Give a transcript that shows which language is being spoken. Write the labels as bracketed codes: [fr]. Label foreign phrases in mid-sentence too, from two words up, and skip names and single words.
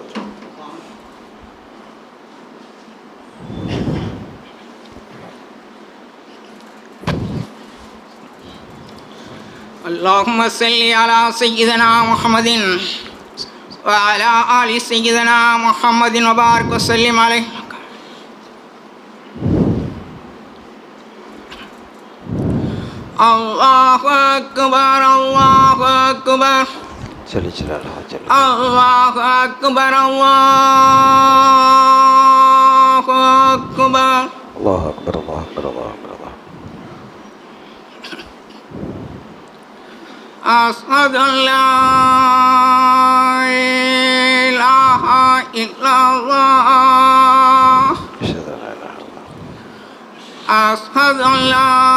[ar] اللهم صل على سيدنا محمد و على آل سيدنا محمد و بارك و سلم عليه. الله أكبر، الله أكبر. الله أكبر الله أكبر الله أكبر الله أكبر الله أكبر الله. أشهد أن لا إله إلا الله أشهد أن لا